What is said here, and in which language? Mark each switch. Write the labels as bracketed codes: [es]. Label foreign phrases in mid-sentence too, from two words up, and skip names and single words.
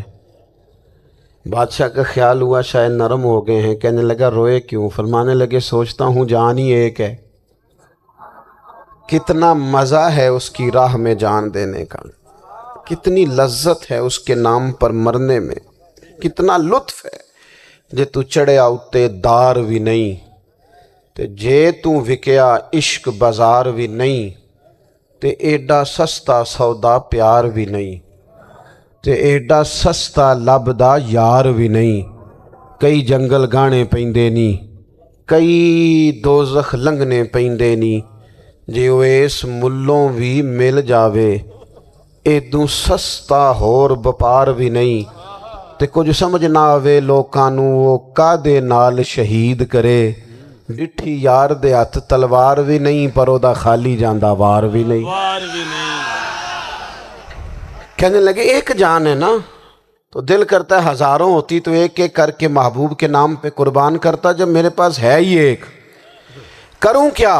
[ur] بادشاہ کا خیال ہوا شاید نرم ہو گئے ہیں، کہنے لگا روئے کیوں؟ فرمانے لگے سوچتا ہوں جان ہی ایک ہے، کتنا مزہ ہے اس کی راہ میں جان دینے کا، کتنی لذت ہے اس کے نام پر مرنے میں، کتنا لطف ہے۔ [pa] جے تو چڑھیا اتے دار بھی نہیں تے جے تو وکیا عشق بازار بھی نہیں، تے ایڈا سستا سودا پیار بھی نہیں، تے ایڈا سستا لبدا یار بھی نہیں۔ کئی جنگل گانے پیندے نی، کئی دوزخ لنگنے پیندے نی، جے اویس ملوں بھی مل جاوے ایدوں سستا ہور بپار بھی نہیں۔ تے کچھ سمجھ نہ آوے لوکاں نوں وہ کادے نال شہید کرے، ڈٹھی یار دے ہاتھ تلوار بھی نہیں، پر او دا خالی جاندہ وار بھی نہیں۔ وار بھی نہیں۔ [ur] کہنے لگے ایک جان ہے نا، تو دل کرتا ہے ہزاروں ہوتی تو ایک ایک کر کے محبوب کے نام پہ قربان کرتا، جب میرے پاس ہے ہی ایک، کروں کیا؟